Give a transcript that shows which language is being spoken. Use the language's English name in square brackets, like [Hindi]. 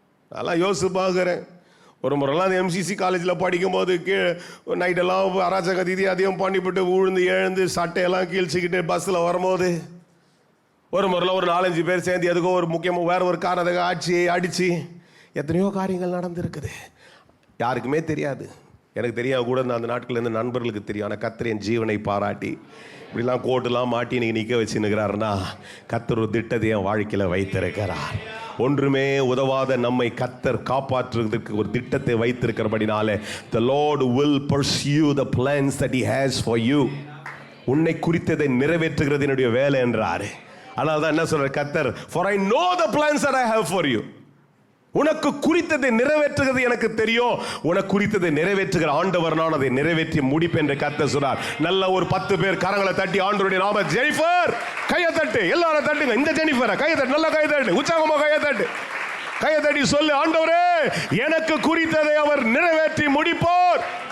[Tamil] அதெல்லாம் யோசிச்சு பார்க்குறேன். ஒரு முறைலாம் எம்சிசி காலேஜில் படிக்கும்போது நைட்டெல்லாம் அராஜக தீதி அதிகம் பண்ணிவிட்டு விழுந்து எழுந்து சட்டையெல்லாம் கீழ்ச்சிக்கிட்டு பஸ்ஸில் வரும்போது ஒரு முறையில் ஒரு 4-5 பேர் சேர்ந்து எதுக்கோ ஒரு முக்கியமாக வேற ஒரு காரணத்துக்கு அடித்து எத்தனையோ காரியங்கள் நடந்திருக்குது, யாருக்குமே தெரியாது. எனக்கு தெரியாது கூட, அந்த நாட்களில் இருந்த நண்பர்களுக்கு தெரியும். ஆனால் கர்த்தர் என் ஜீவனை பாராட்டி இப்படிலாம் கோட்டெல்லாம் மாட்டி நீங்கள் நிற்க வச்சுன்னுக்கிறாருன்னா கர்த்தர் ஒரு திட்டத்தை என் வாழ்க்கையில் வைத்திருக்கிறார். ஒன்றுமே உதவாத நம்மை கர்த்தர் காப்பாற்றுவதற்கு ஒரு திட்டத்தை வைத்திருக்கிறபடினால [English] the Lord will pursue the plans that he has for you. [Tamil] உன்னை குறித்ததை நிறைவேற்றுகிறது என்னுடைய வேலை என்றாரு. அதனால தான் என்ன சொல்ற கர்த்தர், [English] for I know the plans that I have for you. [Tamil] உனக்கு குறித்ததை நிறைவேற்றுகிறது எனக்கு தெரியும், உனக்கு குறித்ததை நிறைவேற்றுகிற ஆண்டவர் நான், அதை நிறைவேற்றி முடிப்பேன் என்று கர்த்தர் சொல்றார். நல்ல ஒரு 10 பேர் கரங்களை தட்டி ஆண்டவருடைய நாம ஜெனிஃபர் கையை தட்டு, எல்லாரும் தட்டுங்க. இந்த ஜெனிஃபர் கையை தட்டு, நல்லா கையை தட்டு, உற்சாகமா கையை தட்டு, கையை தட்டி சொல்லு, ஆண்டவரே எனக்கு குறித்ததை அவர் நிறைவேற்றி முடிப்பார்.